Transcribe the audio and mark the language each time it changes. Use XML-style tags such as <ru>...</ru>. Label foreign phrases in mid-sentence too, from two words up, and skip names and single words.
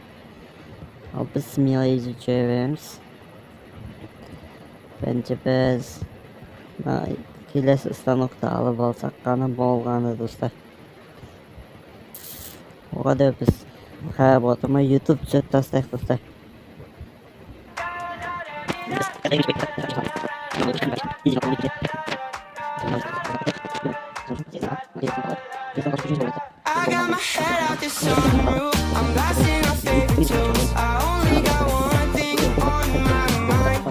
<kk>Ал біз смело жүре береміз. Бәнше біз келесі станокты алып алсақ қана болғаны достар. Оға да біз қарап отырмай YouTube түсіріп тастайық достар.</kk> <en>I got my head out the sunroof. I'm blasting our favorite tunes. I only got one thing on my mind.</en>